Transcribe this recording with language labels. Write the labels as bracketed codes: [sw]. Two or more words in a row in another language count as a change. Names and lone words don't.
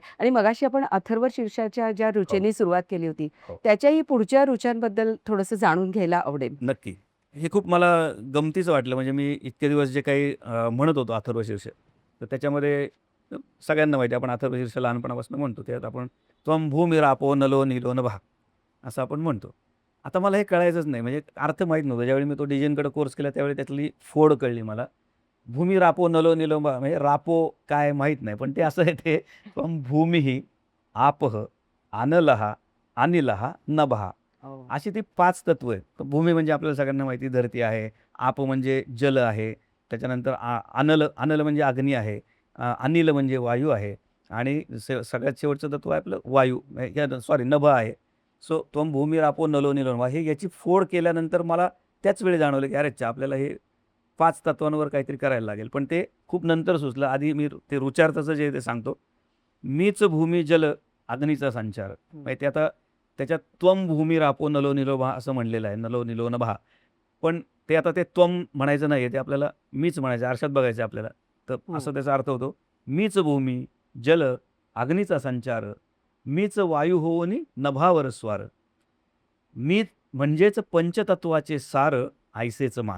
[mr] आणि मगाशी आपण अथर्व शीर्षाच्या ज्या हो, ऋचेने सुरुवात केली होती, हो. त्याच्याही पुढच्या ऋचांबद्दल थोडंसं जाणून घ्यायला आवडेल. नक्की. हे खूप मला गमतीचं वाटलं. म्हणजे मी इतके दिवस जे काही म्हणत होतो अथर्वशीर्ष, तर त्याच्यामध्ये सगळ्यांना माहिती आहे आपण अथर्वशीर्ष लहानपणापासून म्हणतो. त्यात आपण [sa] त्वं भूमिरापो नलो नीलो नभः [mr] असं आपण म्हणतो. आता मला हे कळायचंच नाही, म्हणजे अर्थ माहीत नव्हता. ज्यावेळी मी तो डिझाईनकडे कोर्स केला त्यावेळी त्यातली फोड कळली मला. [sa] भूमिरापो नलो नीलो नभः [mr] म्हणजे रापो काय माहीत नाही, पण ते असं आहे ते [sa] त्वं भूमिः आपः अनलः अनिलः नभः [mr] अशी ती 5 तत्व आहेत. तर भूमी म्हणजे आपल्याला सगळ्यांना माहिती धरती आहे, आप म्हणजे जल आहे, त्याच्यानंतर अनल म्हणजे अग्नी आहे, अनिल म्हणजे वायू आहे आणि सगळ्यात शेवटचं तत्व आहे आपलं वायू, नभ आहे. सो [sa] त्वं भूमिरापो नलो नीलो नभः [mr] हे याची फोड केल्यानंतर मला त्याच वेळी जाणवलं की अरे आपल्याला हे 5 तत्वांवर काहीतरी करायला लागेल. पण ते खूप नंतर सुचलं. आधी मी ते रुचार्थाचं जे ते सांगतो. मीच भूमी जल अग्नीचा संचार. म्हणजे ते आता त्याच्यात [sa] त्वं भूमिरापो नलो नीलो नभः [mr] असं म्हणलेलं आहे, [sa] नलो नीलो नभः. [mr] पण ते आता ते त्वं म्हणायचं नाही आहे, ते आपल्याला मीच म्हणायचं, आरशात बघायचं आपल्याला. तर असं त्याचा अर्थ होतो, मीच भूमी जल अग्नीचा संचार, मीच वायू होऊनी नभावर स्वार. मी म्हणजेच पंचतत्वाचे सार ऐसेच मान.